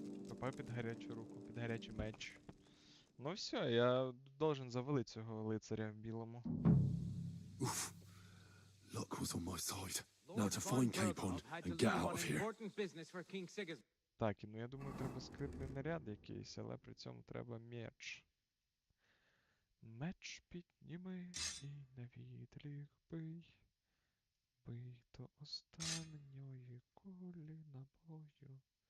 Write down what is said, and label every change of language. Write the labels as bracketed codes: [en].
[uk] Попав під гарячу руку, під гарячий меч. Ну все, [ru] я должен [uk] завалити цього лицаря в білому. [en] Oof. Luck was on my side. Now to find Capon and get out of here. [uk] Так, і ну я думаю, треба скритний наряд якийсь, але при цьому треба меч. Меч підніми і на відліг бий. Бий до останньої кулі набою.